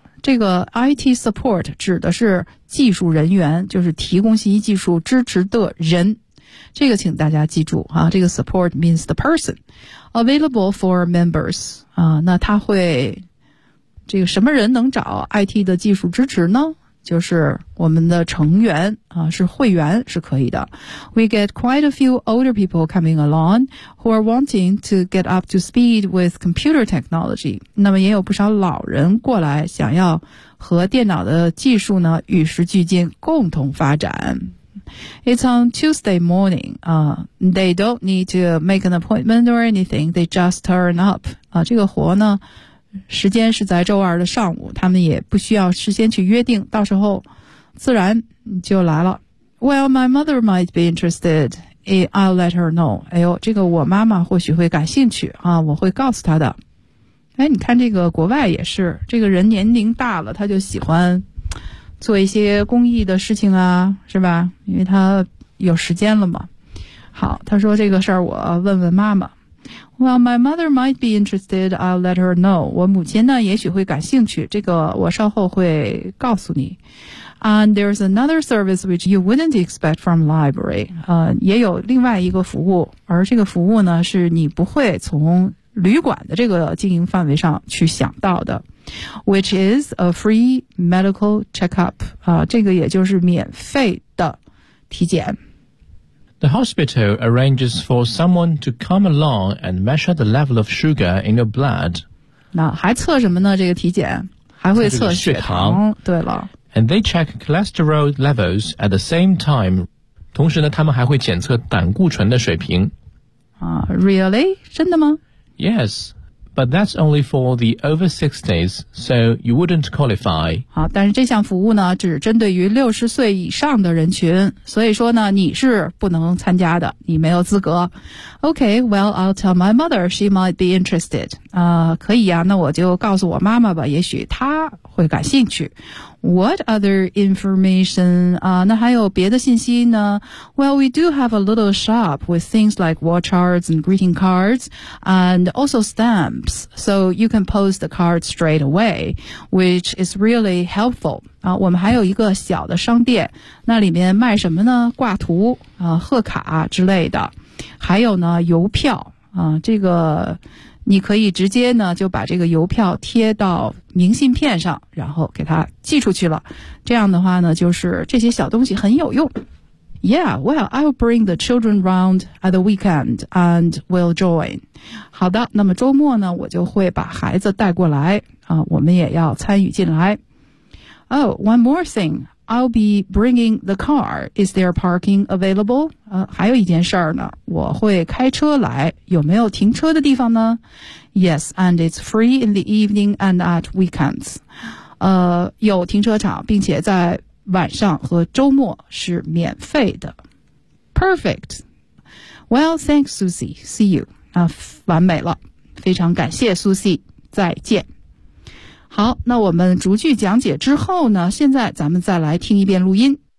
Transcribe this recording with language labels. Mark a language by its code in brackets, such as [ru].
[zh] 这个 IT support 指的是技术人员，就是提供信息技术支持的人。这个请大家记住啊，这个 [en] support means the person available for members 啊。 [zh] 那他会这个什么人能找 IT 的技术支持呢？就是我们的成员啊，是会员是可以的。 [en] We get quite a few older people coming along who are wanting to get up to speed with computer technology. [zh] 那么也有不少老人过来想要和电脑的技术呢与时俱进共同发展。 [en] It's on Tuesday morning, they don't need to make an appointment or anything, they just turn up. [zh] 啊，这个活呢时间是在周二的上午，他们也不需要事先去约定，到时候自然就来了。 [en] Well, my mother might be interested. I'll let her know. [zh] 哎呦，这个我妈妈或许会感兴趣啊，我会告诉她的。哎，你看这个国外也是，这个人年龄大了，他就喜欢做一些公益的事情啊，是吧？因为他有时间了嘛。好，他说这个事儿我问问妈妈。 [en] Well, my mother might be interested. I'll let her know. [zh] 我母亲呢，也许会感兴趣。这个我稍后会告诉你。 [en] And there's another service which you wouldn't expect from library. [zh] 也有另外一个服务，而这个服务呢，是你不会从旅馆的这个经营范围上去想到的。 [en] Which is a free medical checkup. [zh] 这个也就是免费的体检。 [en] The hospital arranges for someone to come along and measure the level of sugar in your blood. [zh] 那还测什么呢？这个体检还会测血糖。对了。 [en] And they check cholesterol levels at the same time. [zh] 同时呢，他们还会检测胆固醇的水平。 [en] Really? [zh] 真的吗 [en] ？Yes, But that's only for the over 60s, so you wouldn't qualify. [zh] 好，但是这项服务呢，只针对于60岁以上的人群，所以说呢，你是不能参加的，你没有资格。 [en] Okay, well, I'll tell my mother she might be interested. [zh] 可以啊，那我就告诉我妈妈吧，也许她会感兴趣。 [en] What other information? [zh] 那还有别的信息呢? [en] Well, we do have a little shop with things like watercards and greeting cards and also stamps. So you can post the card straight away, which is really helpful. [zh] 我们还有一个小的商店，那里面卖什么呢？挂图、贺卡之类的。还有呢，邮票。这个你可以直接呢就把这个邮票贴到明信片上，然后给它寄出去了。这样的话呢，就是这些小东西很有用。 [en] Yeah, well, I'll bring the children round at the weekend and we'll join. [zh] 好的，那么周末呢，我就会把孩子带过来啊，我们也要参与进来。 [en] Oh, one more thing. I'll be bringing the car. Is there parking available? [zh] 还有一件事儿呢，我会开车来，有没有停车的地方呢？ [en] Yes, and it's free in the evening and at weekends. [zh] 有停车场，并且在晚上和周末是免费的。 [en] Perfect. Well, thanks, Susie. See you. [zh] 完美了，非常感谢 Susie. 再见。好，那我们逐句讲解之后呢，现在咱们再来听一遍录音。